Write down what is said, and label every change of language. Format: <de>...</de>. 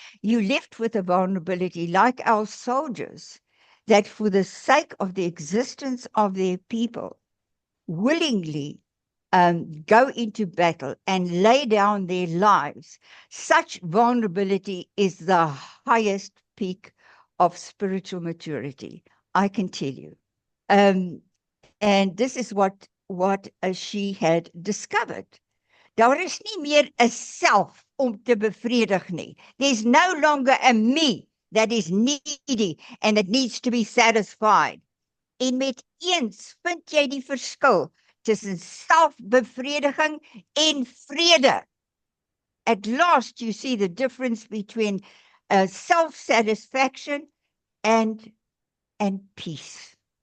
<en>You're left with a vulnerability like our soldiers that for the sake of the existence of their people willingly go into battle and lay down their lives. Such vulnerability is the highest peak of spiritual maturity, I can tell you. And this is what she had discovered.</en> <af>Daar is nie meer 'n self om te bevredig nie.</af> <en>There's no longer a me that is needy and that needs to be satisfied.</en> <af>En met eens vind jy die verskil tussen selfbevrediging en vrede.</af> <en>At last you see the difference between self-satisfaction and peace.</en>